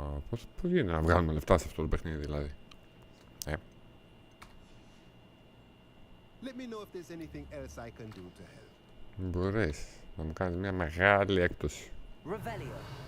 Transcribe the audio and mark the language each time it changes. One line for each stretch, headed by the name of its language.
Greek: Πώς γίνεται να βγάλουμε λεφτά σε αυτό το παιχνίδι, δηλαδή.
English: Let me know if there's anything else I can do to help.
Greek: Μπορείς να μου κάνεις μια μεγάλη έκπτωση. Revelio.